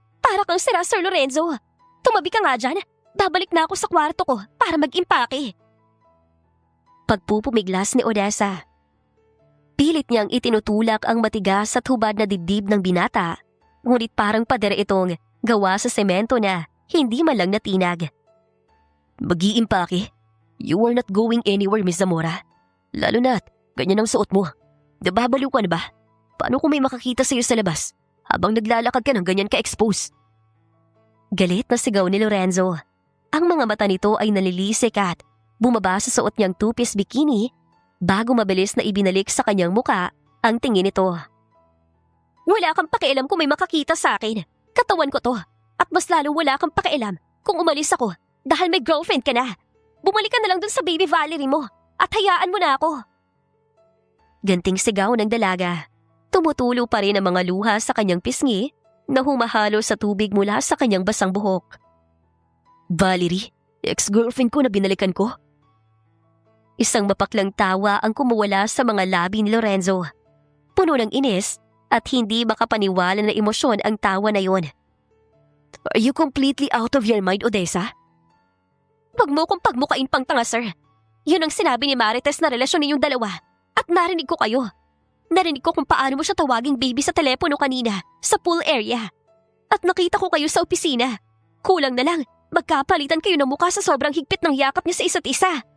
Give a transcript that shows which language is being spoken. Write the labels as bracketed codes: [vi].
[tl] Para kang sira, Sir Lorenzo. Tumabi ka nga dyan. Babalik na ako sa kwarto ko para mag-impake. Pagpupumiglas ni Odessa. Pilit niyang itinutulak ang matigas at hubad na dibdib ng binata, ngunit parang pader itong gawa sa semento na hindi man lang natinag. Mag-iimpake? [en] You are not going anywhere, Miss Zamora. [tl] Lalo na't ganyan ang suot mo. Nababaliw ka na ba? Paano kung may makakita sa'yo sa labas habang naglalakad ka ng ganyan ka-expose? Galit na sigaw ni Lorenzo. Ang mga mata nito ay nalilisik at bumaba sa suot niyang two-piece bikini bago mabilis na ibinalik sa kanyang muka ang tingin nito. Wala kang pakialam kung may makakita sa akin. Katawan ko to. At mas lalo wala kang pakialam kung umalis ako dahil may girlfriend ka na. Bumalik ka na lang dun sa baby Valerie mo at hayaan mo na ako. Ganting sigaw ng dalaga. Tumutulo pa rin ang mga luha sa kanyang pisngi na humahalo sa tubig mula sa kanyang basang buhok. Valerie, ex-girlfriend ko na binalikan ko. Isang mapaklang tawa ang kumuwala sa mga labi ni Lorenzo. Puno ng inis at hindi makapaniwala na emosyon ang tawa na yon. [en] Are you completely out of your mind, Odessa? [tl] Huwag mo kong pagmukain pang tanga, sir. Yun ang sinabi ni Marites na relasyon ninyong dalawa. At narinig ko kayo. Narinig ko kung paano mo siya tawaging baby sa telepono kanina, sa pool area. At nakita ko kayo sa opisina. Kulang na lang, magkapalitan kayo ng mukha sa sobrang higpit ng yakap niya sa isa't isa.